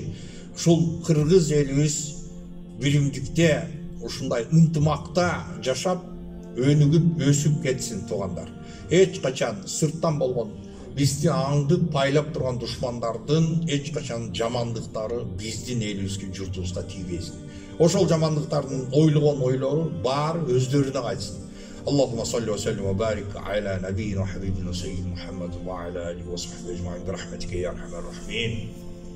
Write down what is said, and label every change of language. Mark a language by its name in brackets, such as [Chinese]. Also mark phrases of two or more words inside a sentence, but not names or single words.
[Kyrgyz] Ушул кыргыз элибиз биримдикте, ушундай ынтымакта жашап, өнүгүп, өсүп кетсин туугандар. Эч качан сырттан болгон бизди аңдып байлап турган душмандардын эч качан жамандыктары биздин элибизге, журтубузга тийбесин. Ошол жамандыктардын ойлогон ойлору баары өздөрүнө кайтсын. [Arabic] اللهم صل وسلم وبارك على نبينا وحبيبنا سيدنا محمد وعلى آله وصحبه أجمعين برحمتك يا أرحم الراحمين.